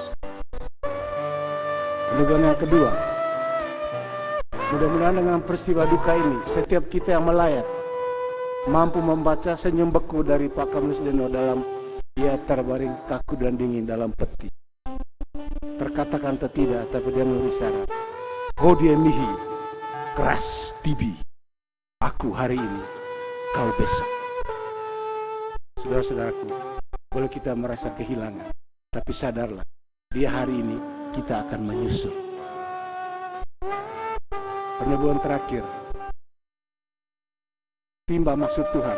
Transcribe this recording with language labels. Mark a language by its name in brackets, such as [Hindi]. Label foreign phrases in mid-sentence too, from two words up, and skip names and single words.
[Indonesian] Kemudian yang kedua, mudah-mudahan dengan peristiwa duka ini, setiap kita yang melayat mampu membaca senyum beku dari Pak Cornelius Deno dalam dia terbaring kaku dan dingin dalam peti. Terkatakan atau tidak, tapi dia menulis syarat. [Latin] Hodie mihi, keras tibi. [Indonesian] Aku hari ini, kau besok. Saudara-saudaraku, boleh kita merasa kehilangan, tapi sadarlah, dia hari ini kita akan menyusul. Penebuhan terakhir, timba maksud Tuhan.